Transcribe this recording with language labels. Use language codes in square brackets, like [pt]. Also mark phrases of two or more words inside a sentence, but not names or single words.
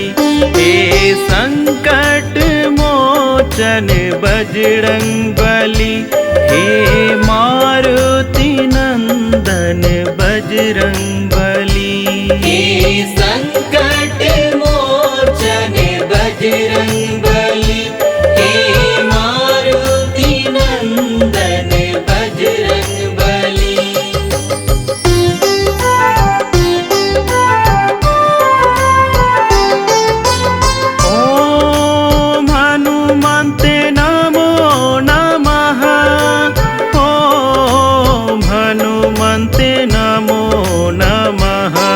[hi] हे संकट मोचन बजरंग बली, हे मारुति नंदन बजरंग बली। हे संकट मोचन बजरंग बली, हे मारुति नंदन बजरंग बली। [sa] ओम हनुमन्ते नमो नमः। ओम हनुमन्ते नमो नमः।